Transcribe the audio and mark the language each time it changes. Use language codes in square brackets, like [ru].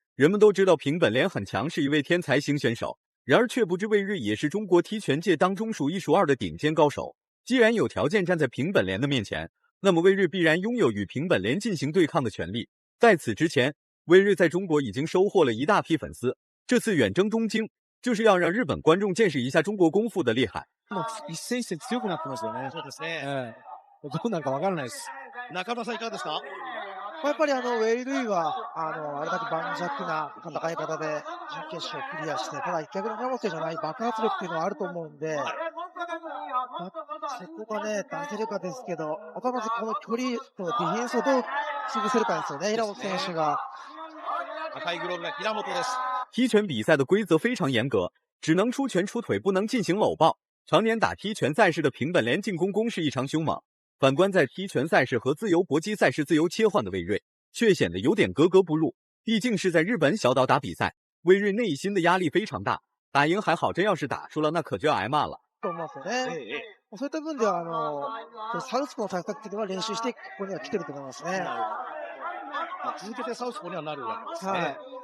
[zh] 人们都知道平本莲很强，是一位天才型选手，然而却不知魏睿也是中国踢拳界当中数一数二的顶尖高手。既然有条件站在平本莲的面前，那么魏睿必然拥有与平本莲进行对抗的权利。在此之前，魏睿在中国已经收獲了一大批粉丝，这次远征东京就是要让日本观众见识一下中国功夫的厉害。 [ja] 一戦一戦強くなってますよね。そうですね。どうなるかわからないです。中村さんいかがですか？やっぱりウェイ・ルイはあれだけ盤石な戦い方で準決勝クリアして、ただ逆に村本選手じゃない爆発力っていうのはあると思うんで、そこがね出せるかですけど、あとはまずこの距離とディフェンスをどう潰せるかですよね。平本選手が。赤いグローブが平本です。 [zh] 踢拳比赛的规则非常严格，只能出拳出腿，不能进行搂抱。常年打踢拳赛事的平本莲进攻攻势异常凶猛，反观在踢拳赛事和自由搏击赛事自由切换的魏睿，却显得有点格格不入。毕竟是在日本小岛打比赛，魏睿内心的压力非常大。打赢还好，真要是打输了，那可就要挨骂了。 [ja] そういった分ではサウスポーの対策っていうのは練習してここには来てると思いますね。続けてサウスポーにはなるわけですね。